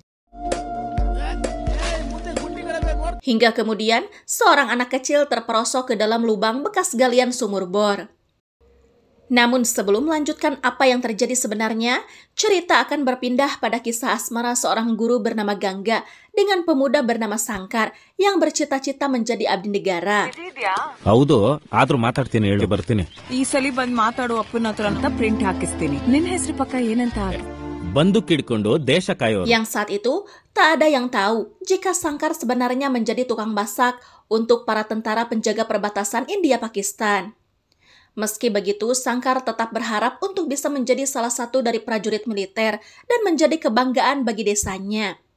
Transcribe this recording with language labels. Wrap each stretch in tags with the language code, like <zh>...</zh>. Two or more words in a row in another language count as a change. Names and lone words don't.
<id>Hingga kemudian, seorang anak kecil terperosok ke dalam lubang bekas galian sumur bor. Namun sebelum melanjutkan apa yang terjadi sebenarnya, cerita akan berpindah pada kisah asmara seorang guru bernama Gangga dengan pemuda bernama Sankar yang bercita-cita menjadi abdi negara.</id> <kn>ಹೌದು ಆದ್ರೂ ಮಾತಾಡ್ತೀನಿ ಹೇಳಿ ಬರ್ತೀನಿ ಈ ಸಲಿ ಬಂದ್ ಮಾತಾಡೋ ಅಪ್ಪನ ಹತ್ರ ಅಂತ ಪ್ರಿಂಟ್ ಹಾಕಿಸ್ತೀನಿ ನಿನ್ನ ಹೆಸರು ಪಕ್ಕ ಏನಂತ ಬಂದೂಕ್ ಹಿಡ್ಕೊಂಡು ದೇಶ ಕಾಯೋರು.</kn> <id>Yang saat itu tak ada yang tahu jika Sankar sebenarnya menjadi tukang masak untuk para tentara penjaga perbatasan India-Pakistan. Meski begitu, Sankar tetap berharap untuk bisa menjadi salah satu dari prajurit militer dan menjadi kebanggaan bagi desanya.</id>